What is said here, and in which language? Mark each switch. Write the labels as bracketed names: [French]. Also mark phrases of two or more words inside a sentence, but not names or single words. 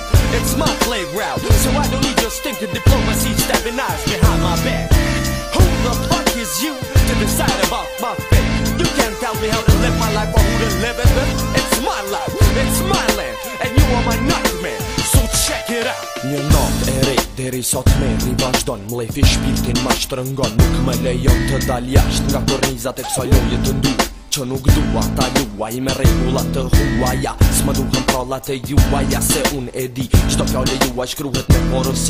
[English] It's my playground, so I don't need your stinking diplomacy stabbing eyes behind my back. Who the fuck is you to decide about my fate? You can't tell me how to live my life or who to live it with. It's my life, it's my land, and you are my nightmare, so check it out. [Albanian] Një natë e re, deri sot merri vazhdon, mlefi shpirtin ma shtrëngon, nuk më lejon të dal jashtë nga kornizat e kësaj loje të ndur. Që nuk dua ta luaj me regullat të huaja, s'më duhen prallat e juaja, se un e di qdo fjale juaj shkruhet me porosi.